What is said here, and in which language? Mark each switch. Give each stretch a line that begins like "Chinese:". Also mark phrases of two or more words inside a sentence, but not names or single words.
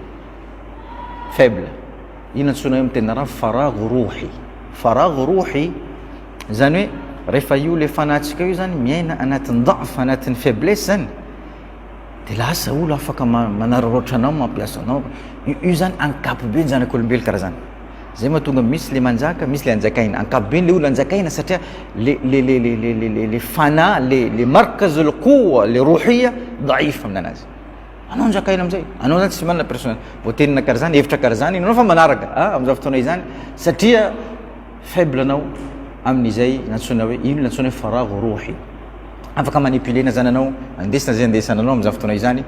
Malagasy: faible ino antsona hoe mitena raha
Arabic: فراغ روحي
Malagasy: zany hoe rehefa io le fanatsika io zany miaina anatin'ny daf anatin'ny faiblesse zany de lasa olo afaka manarorotra anao mampiasa anao io zany ankapobeny zanak'olombelo karaha zany zay mahatonga misy le manjaka misy le anjakaina ankapobeny le olo anjakaina satria le fana le
Arabic: مركز القوة
Malagasy: le
Arabic: روحية ضعيف
Malagasy: aminanazy anao anjakaina amizay anao zany tsy manana personnel voatenina karaha zany hevitra karaha zany anao fa manaraka am'izao fotoana io zany satria faible anao amin'izay nantsona hoe ino nantsona hoe
Arabic: فراغ روحي
Malagasy: afaka manipulena zany anao andesina zay andesananao am'izao fotoana io zany